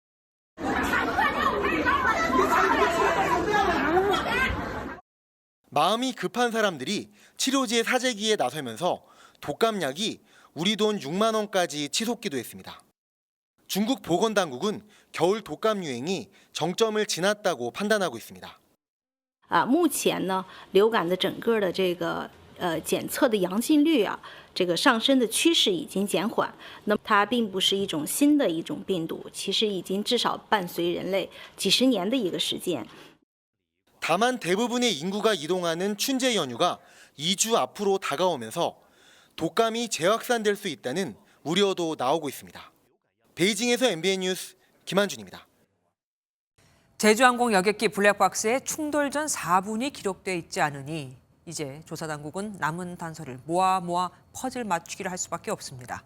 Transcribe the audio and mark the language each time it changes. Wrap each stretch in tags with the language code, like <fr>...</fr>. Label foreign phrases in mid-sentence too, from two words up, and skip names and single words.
<ko>마음이 급한 사람들이 치료제 사재기에 나서면서 독감약이 우리 돈 6만 원까지 치솟기도 했습니다. 중국 보건당국은 겨울 독감 유행이 정점을 지났다고 판단하고 있습니다.</ko> <zh>目前呢，流感的整个的这个检测的阳性率啊，这个上升的趋势已经减缓。那么它并不是一种新的一种病毒，其实已经至少伴随人类几十年的一个时间。</zh> <ko>다만 대부분의 인구가 이동하는 춘제 연휴가 2주 앞으로 다가오면서 독감이 재확산될 수 있다는 우려도 나오고 있습니다. 베이징에서 MBN 뉴스 김한준입니다. 제주항공 여객기 블랙박스에 충돌 전 4분이 기록돼 있지 않으니 이제 조사당국은 남은 단서를 모아 퍼즐 맞추기를 할 수밖에 없습니다.</ko>